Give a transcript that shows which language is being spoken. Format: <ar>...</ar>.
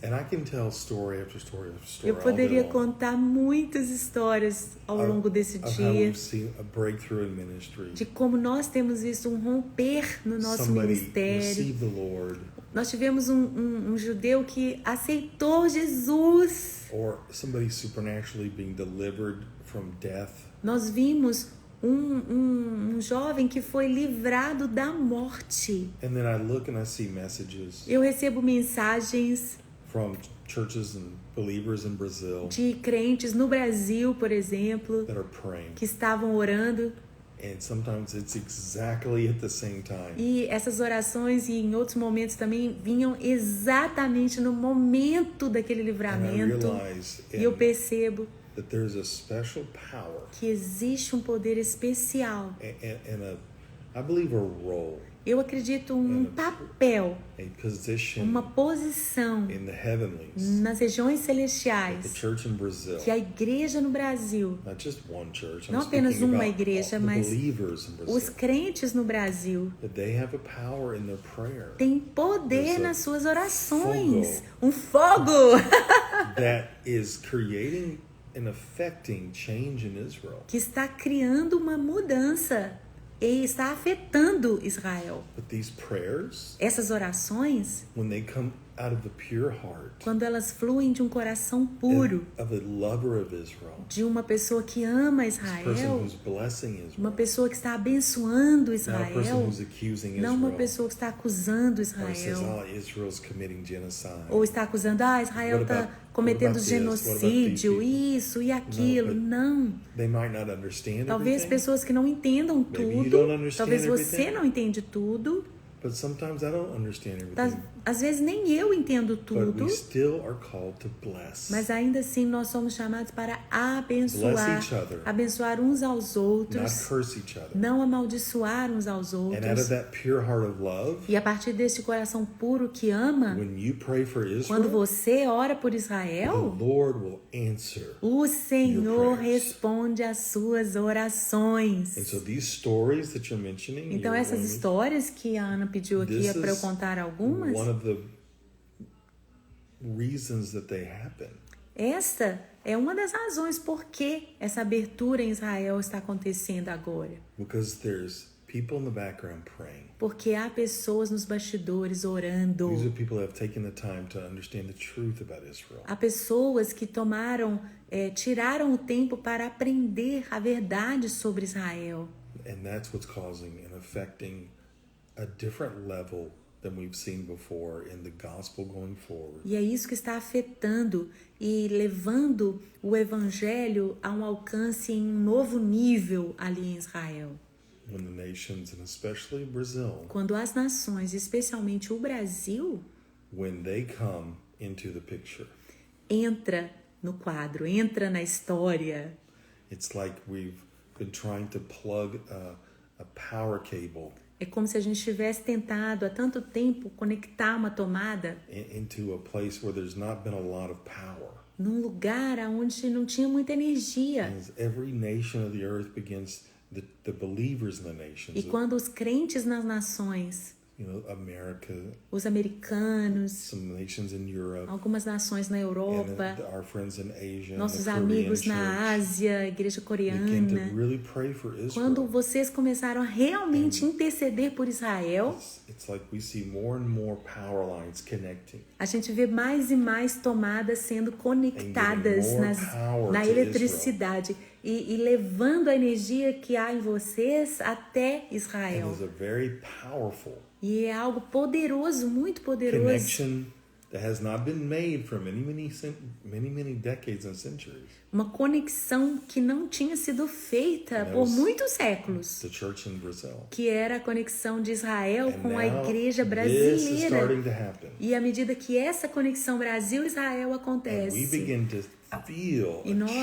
<en>And I can tell story after story after story</en> <pt>Eu poderia</pt> <en>all day long</en> <pt>contar muitas histórias ao longo desse</pt> <en>of how</en> <pt>dia</pt> <en>we've seen a breakthrough in ministry.</en> <pt>de como nós temos visto um romper no nosso</pt> <en>Somebody</en> <pt>ministério.</pt> <en>receive the Lord,</en> <pt>Nós tivemos um judeu que aceitou Jesus.</pt> <en>or somebody supernaturally being delivered from death.</en> <pt>Nós vimos um jovem que foi livrado da morte.</pt> <en>And then I look and I see messages</en> <pt>Eu recebo mensagens</pt> <en>from churches and believers in Brazil</en> <pt>de crentes no Brasil, por exemplo,</pt> <en>that are praying.</en> <pt>que estavam orando.</pt> <en>And sometimes it's exactly at the same time.</en> <pt>E essas orações e em outros momentos também vinham exatamente no momento daquele</pt> <en>And I</en> <pt>livramento.</pt> <en>realize</en> <pt>E eu percebo</pt> <en>that there's a special power</en> <pt>que existe um poder especial.</pt> <en>and I believe a role,</en> <pt>Eu acredito um papel,</pt> <en>a position</en> <pt>uma posição</pt> <en>in the heavenlies,</en> <pt>nas regiões</pt> <en>the</en> <pt>celestiais</pt> <en>church in Brazil.</en> <pt>que a igreja no Brasil,</pt> <en>Not just one church. I'm</en> <pt>não apenas</pt> <en>speaking</en> <pt>uma</pt> <en>about</en> <pt>igreja,</pt> <en>all the</en> <pt>mas</pt> <en>believers in</en> <pt>os</pt> <en>Brazil.</en> <pt>crentes no Brasil</pt> <en>That they have a power in their prayer</en> <pt>têm poder</pt> <en>There's a</en> <pt>nas suas orações. fogo. Um fogo</pt> <en>that is creating and affecting change in Israel.</en> <pt>que está criando uma mudança e está afetando Israel.</pt> <en>But these prayers,</en> <pt>Essas orações,</pt> <en>when they come out of the pure heart</en> <pt>quando elas fluem de um coração puro,</pt> <en>of a lover of Israel,</en> <pt>de uma pessoa que ama</pt> <en>this person</en> <pt>Israel,</pt> <en>who's blessing</en> <pt>uma</pt> <en>Israel,</en> <pt>pessoa que está abençoando</pt> <en>not a person</en> <pt>Israel,</pt> <en>who's accusing</en> <pt>não uma</pt> <en>Israel,</en> <pt>pessoa que está acusando</pt> <en>or says,</en> <pt>Israel,</pt> <en>Israel's committing genocide.</en> <pt>ou está acusando, Israel</pt> <en>What</en> <pt>está</pt> <en>about</en> <pt>cometendo</pt> <en>this? What about</en> <pt>genocídio,</pt> <en>these people?</en> <pt>isso e aquilo.</pt> <en>but</en> <pt>Não.</pt> <en>They might not understand</en> <pt>Talvez</pt> <en>everything,</en> <pt>pessoas que não entendam</pt> <en>Maybe you</en> <pt>tudo,</pt> <en>don't understand</en> <pt>talvez você</pt> <en>everything.</en> <pt>não entende tudo,</pt> <en>but sometimes I don't understand everything.</en> <pt>às vezes nem eu entendo</pt> <en>But</en> <pt>tudo,</pt> <en>we still are called to bless.</en> <pt>mas ainda assim nós somos chamados para</pt> <en>Bless</en> <pt>abençoar,</pt> <en>each other,</en> <pt>abençoar uns aos</pt> <en>not</en> <pt>outros,</pt> <en>curse each other.</en> <pt>não amaldiçoar uns aos</pt> <en>And out of</en> <pt>outros.</pt> <en>that pure heart of love,</en> <pt>E a partir desse coração puro que ama,</pt> <en>when you pray for</en> <pt>quando</pt> <en>Israel,</en> <pt>você ora por</pt> <en>the</en> <pt>Israel,</pt> <en>Lord will answer.</en> <pt>o Senhor</pt> <en>prayers.</en> <pt>responde às suas orações.</pt> <en>And so these stories that you're mentioning,</en> <pt>Então, essas histórias que a Ana pediu aqui</pt> <en>This</en> <pt>é para eu</pt> <en>is</en> <pt>contar algumas.</pt> <en>one of the reasons that they happen.</en> <pt>Esta é uma das razões por que essa abertura em Israel está acontecendo agora.</pt> <en>Because there's people in the background praying.</en> <pt>Porque há pessoas nos bastidores orando.</pt> <en>These are people who have taken the time to understand the truth about Israel.</en> <pt>Há pessoas que tiraram o tempo para aprender a verdade sobre Israel.</pt> <en>And that's what's causing and affecting a different level than we've seen before in the gospel going forward.</en> <pt>E é isso que está afetando e levando o evangelho a um alcance em um novo nível ali em Israel.</pt> <en>When the nations, and especially Brazil,</en> <pt>Quando as nações, especialmente o Brasil,</pt> <en>when they come into the picture,</en> <pt>entra no quadro, entra na história.</pt> <en>it's like we've been trying to plug a power cable</en> <pt>É como se a gente tivesse tentado há tanto tempo conectar uma tomada</pt> <en>into a place where there's not been a lot of power.</en> <pt>num lugar onde não tinha muita energia.</pt> <en>And as every nation of the earth begins, the believers in the nations,</en> <pt>E quando os crentes nas nações,</pt> <en>America,</en> <pt>os americanos,</pt> <en>some nations in Europe,</en> <pt>algumas nações na Europa,</pt> <en>and our friends in Asia,</en> <pt>nossos</pt> <en>and the Korean</en> <pt>amigos na</pt> <en>church,</en> <pt>Ásia, a igreja</pt> <en>begin</en> <pt>coreana,</pt> <en>to really pray for Israel.</en> <pt>quando vocês começaram a realmente interceder por Israel,</pt> <en>It's like we see more and more power lines connecting.</en> <pt>a gente vê mais e mais tomadas sendo conectadas na eletricidade e levando a energia que há em vocês até</pt> <en>And</en> <pt>Israel.</pt> <en>it's a very powerful</en> <pt>E é algo poderoso, muito poderoso.</pt> <en>connection that has not been made for many decades and centuries.</en> <pt>Uma conexão que não tinha sido feita por muitos séculos.</pt> <en>The church in Brazil.</en> <pt>Que era a conexão de Israel</pt> <en>And</en> <pt>com a</pt> <en>now</en> <pt>igreja</pt> <en>this is</en> <pt>brasileira.</pt> <en>starting to happen.</en> <pt>E à medida que essa conexão Brasil-Israel</pt> <en>And we</en> <pt>acontece,</pt> <en>begin to feel</en> <pt>e</pt> <en>a</en> <pt>nós</pt>